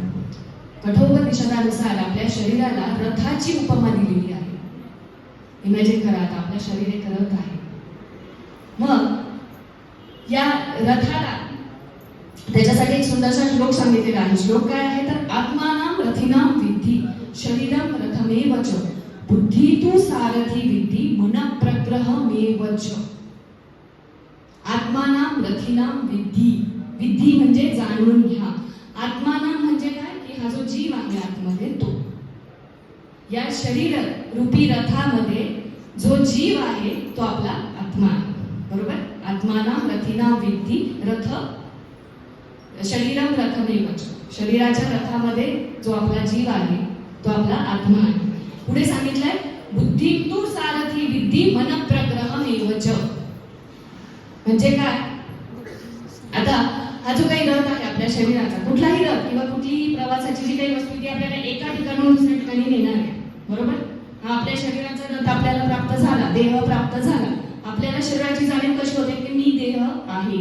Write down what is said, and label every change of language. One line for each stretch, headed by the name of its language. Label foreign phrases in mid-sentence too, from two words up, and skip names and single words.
Marathi: कठोपनिषदानुसार आपल्या शरीराला रथाची उपमा दिलेली आहे. इमॅजिन करा आता आपलं शरीर एक रथ आहे. मग या रथाला त्याच्यासाठी एक सुंदरसा श्लोक सांगितलेला आहे. श्लोक काय आहे तर
Sanskrit: आत्मानां रथिनां विद्धि शरीरं रथमेव च बुद्धी तु सारथी विद्धि मन प्रग्रहमेव च. आत्मानां रथिनां विद्धि,
Marathi: विद्धि म्हणजे जाणून घ्या. आत्मानां म्हणजे काय की हा जो जीव आहे आतमध्ये तो. या शरीर रूपी रथामध्ये जो जीव आहे तो आपला आत्मा आहे. बरोबर.
Sanskrit: आत्मानां रथिनां विद्धि रथ शरीरं रथमेव च.
Marathi: शरीराच्या रथामध्ये जो आपला जीव आहे तो आपला आत्मा आहे. पुढे सांगितलंय
Sanskrit: बुद्धी तु सारथी विद्धि मन प्रग्रहमेव च.
Marathi: म्हणजे काय आता हा जो काही रथ आहे आपल्या शरीराचा कुठलाही रथ किंवा कुठलीही प्रवासाची जी काही वस्तू ती आपल्याला एका ठिकाणाहून दुसऱ्या ठिकाणी नेणार आहे. बरोबर. हा आपल्या शरीराचा रथ आपल्याला प्राप्त झाला, देह प्राप्त झाला. आपल्याला शरीराची जाणीव कशी होते की मी देह आहे.